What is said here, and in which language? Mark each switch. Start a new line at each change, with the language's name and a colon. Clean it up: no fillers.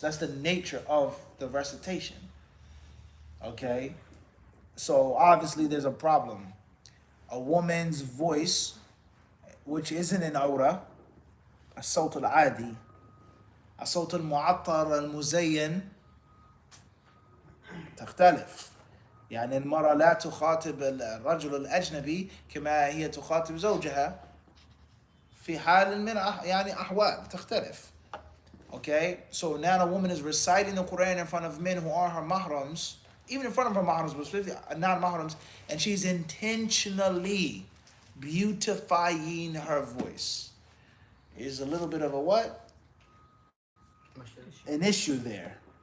English: That's the nature of the recitation. Okay? So obviously there's a problem. A woman's voice, which isn't an aura,
Arabic: الصوت العادي, الصوت المعطر المزين تختلف. يعني المرأة لا تخاطب الرجل الأجنبي كما هي تخاطب زوجها في حال من أحوال تختلف.
English: Okay, so now a woman is reciting the Quran in front of men who are her mahrams, even in front of her mahrams, but specifically non-mahrams, and she's intentionally beautifying her voice. Is a little bit of a what? An issue there.